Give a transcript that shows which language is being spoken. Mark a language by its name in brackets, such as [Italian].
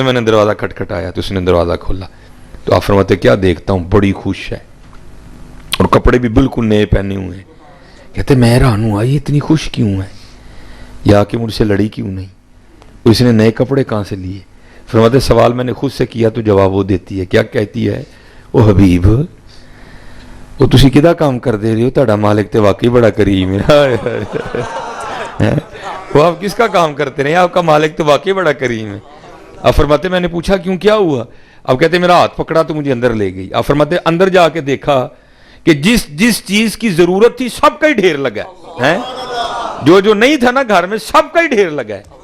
[Urdu] تو میں نے دروازہ کھٹکھٹایا تو اس نے دروازہ کھولا. تو آپ فرماتے کیا دیکھتا ہوں, بڑی خوش ہے اور کپڑے بھی بالکل نئے پہنے ہوئے ہیں. کہتے میں حیران ہوں یہ اتنی خوش کیوں ہے, یا کہ مجھ سے لڑی کیوں نہیں, اس نے نئے کپڑے کہاں سے لیے. فرماتے سوال میں نے خود سے کیا تو جواب وہ دیتی ہے. کیا کہتی ہے, [Punjabi] او حبیب وہ تسی کدا کام کر دے رہے ہو, تہاڈا مالک تے واقعی بڑا کریم ہے. [Urdu] وہ آپ کس کا کام کرتے رہے, آپ کا مالک تو واقعی بڑا کریم ہے. اب فرماتے میں نے پوچھا کیوں, کیا ہوا. اب کہتے میرا ہاتھ پکڑا تو مجھے اندر لے گئی. اب فرماتے اندر جا کے دیکھا کہ جس چیز کی ضرورت تھی سب کا ہی ڈھیر لگا ہے, جو نہیں تھا نا گھر میں سب کا ہی ڈھیر لگا ہے.